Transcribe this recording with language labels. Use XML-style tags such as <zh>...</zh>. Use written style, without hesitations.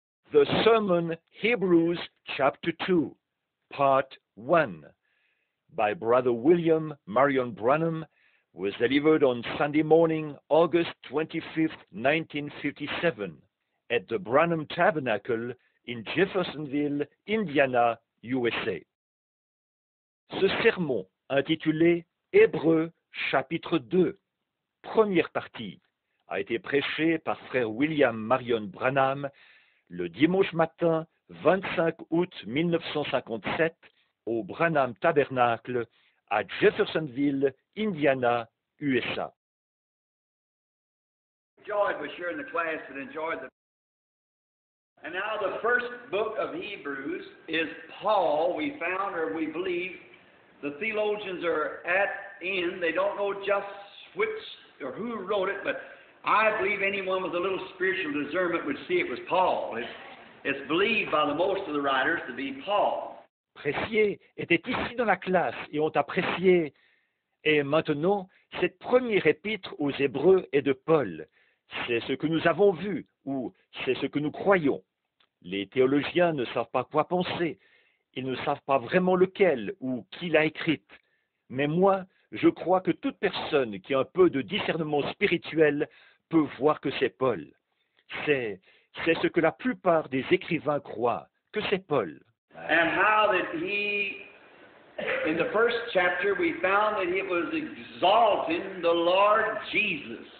<en>The Sermon Hebrews chapter 2, part 1, by Brother William Marion Branham, was delivered on Sunday morning, August 25th, 1957, at the Branham Tabernacle in Jeffersonville, Indiana, USA.</en> <fr>Ce sermon, intitulé Hébreux chapitre 2, première partie, a été prêché par frère William Marion Branham le dimanche matin 25 août 1957 au Branham Tabernacle à Jeffersonville, Indiana, USA.</fr> <en>Enjoyed was here in the class that enjoyed the. And now the first book of Hebrews is Paul. We found, or we believe, the theologians are in. They don't know just which or who wrote it, but I believe anyone with a little spiritual discernment would see it was Paul. It's believed by the most of the writers to be Paul.</en> <fr>Pressier était ici dans la classe et ont apprécié. Et maintenant, cette première épître aux Hébreux est de Paul. C'est ce que nous avons vu, ou c'est ce que nous croyons. Les théologiens ne savent pas quoi penser. Ils ne savent pas vraiment lequel ou qui l'a écrite. Mais moi, je crois que toute personne qui a un peu de discernement spirituel peut voir que c'est Paul. C'est ce que la plupart des écrivains croient, que c'est Paul.</fr> <en>And how that he, in the first chapter, we found that it was exalting the Lord Jesus.</en>